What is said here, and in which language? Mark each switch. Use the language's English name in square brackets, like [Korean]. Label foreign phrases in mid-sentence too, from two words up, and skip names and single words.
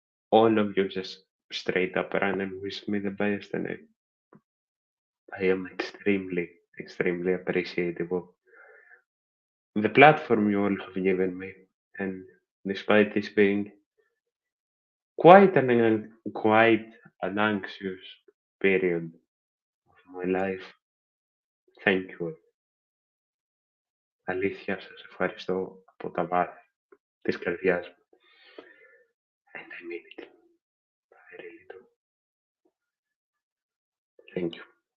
[English] All of you just straight up and wish me the best, and I am extremely, extremely appreciative of the platform you all have given me. And despite this being quite an anxious period of my life, thank you all. [Greek] Αλήθεια, σας ευχαριστώ από τα βάθη της καρδιάς μου. [English] And I mean it. I really do. Thank you.